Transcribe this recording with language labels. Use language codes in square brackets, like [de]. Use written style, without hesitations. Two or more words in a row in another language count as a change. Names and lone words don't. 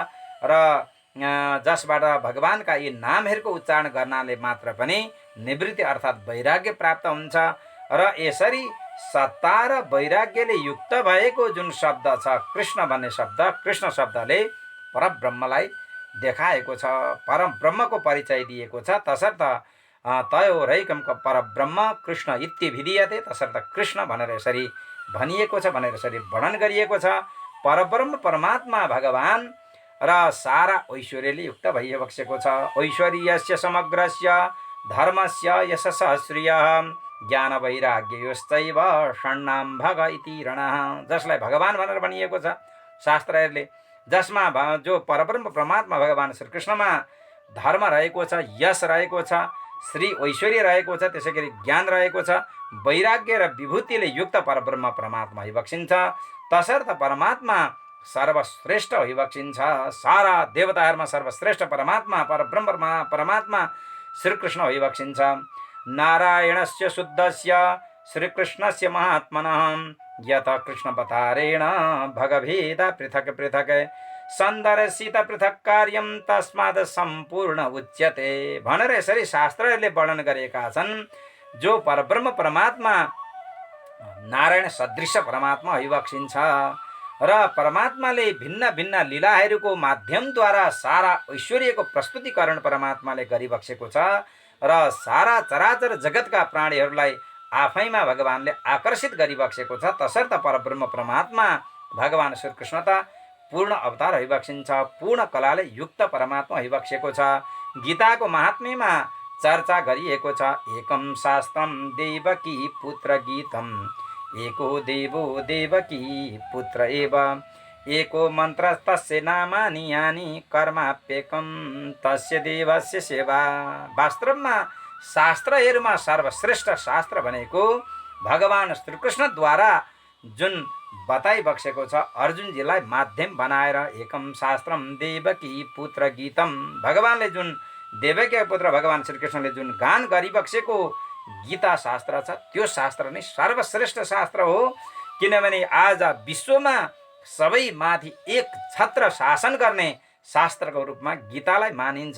[ne] र जसबाट भगवानका यी नामहरूको उच्चारण गर्नाले मात्र पनि निवृत्ति अर्थात् वैराग्य प्राप्त हुन्छ। र यसरी सत्ता र वैराग्यले युक्त भएको जुन शब्द छ कृष्ण भन्ने शब्द, कृष्ण शब्दले परब्रह्मलाई देखाएको छ, परब्रह्मको परिचय दिएको छ। [sa] तसर्थ तयोरैकं परब्रह्म कृष्ण इत्यभिधीयते। [ne] तसर्थ कृष्ण भनेर यसरी भनिएको छ, भनेर यसरी वर्णन गरिएको छ। परब्रह्म परमात्मा भगवान र सारा ऐश्वर्यले युक्त भइबक्सेको छ। [sa] ऐश्वर्यस्य समग्रस्य धर्मस्य यशसः श्रियः ज्ञान वैराग्ययोश्चैव षण्णां भग इति रणः। [ne] जसलाई भगवान भनेर भनिएको छ शास्त्रहरूले, जसमा जो परब्रह्म परमात्मा भगवान श्रीकृष्णमा धर्म रहेको छ, यश रहेको छ, श्री ऐश्वर्य रहेको छ, त्यसै गरी ज्ञान रहेको छ, वैराग्य र विभूतिले युक्त परब्रह्म परमात्मा भइबक्सिन्छ। तसर्थ परमात्मा सर्वश्रेष्ठ भइबक्सिन्छ। सारा देवताहरूमा सर्वश्रेष्ठ परमात्मा परब्रह्म परमात्मा श्रीकृष्ण भइबक्सिन्छ। [sa] नारायणस्य शुद्धस्य श्रीकृष्णस्य महात्मनः यत कृष्णवतारेण भगभेद पृथक् पृथक् सन्दर्शित पृथक् कार्यं तस्मात् सम्पूर्ण उच्यते [ne] भनेर यसरी शास्त्रहरूले वर्णन गरेका छन्। जो परब्रह्म परमात्मा नारायण सदृश परमात्मा भइबक्सिन्छ र परमात्माले भिन्न भिन्न लीलाहरूको माध्यमद्वारा सारा ऐश्वर्यको प्रस्तुतिकरण परमात्माले गरिबक्सेको छ र सारा चराचर जगतका प्राणीहरूलाई आफैमा भगवानले आकर्षित गरिबक्सेको छ। तसर्थ परब्रह्म परमात्मा भगवान श्रीकृष्ण त पूर्ण अवतार भइबक्सिन्छ, पूर्ण कलाले युक्त परमात्मा भइबक्सेको छ। गीताको महात्म्यमा चर्चा गरिएको छ। [sa] एकम शास्त्रम देवकी पुत्र गीतम एको देवो देवकी पुत्र एव एको मन्त्र तस्य नामानि यानि कर्माप्येकम तस्य देवस्य सेवा। [ne] वास्तवमा शास्त्रहरूमा सर्वश्रेष्ठ शास्त्र भनेको भगवान श्रीकृष्णद्वारा जुन बताइबक्सेको छ, अर्जुनजीलाई माध्यम बनाएर [sa] एकम शास्त्रम देवकी पुत्र गीतम, [ne] भगवानले जुन देवकी पुत्र भगवान श्रीकृष्णले जुन गान गरिबक्सेको गीता शास्त्र छ त्यो शास्त्र नै सर्वश्रेष्ठ शास्त्र हो। किनभने आज विश्वमा सबै माथि एक छत्र शासन गर्ने शास्त्रको रूपमा गीतालाई मानिन्छ।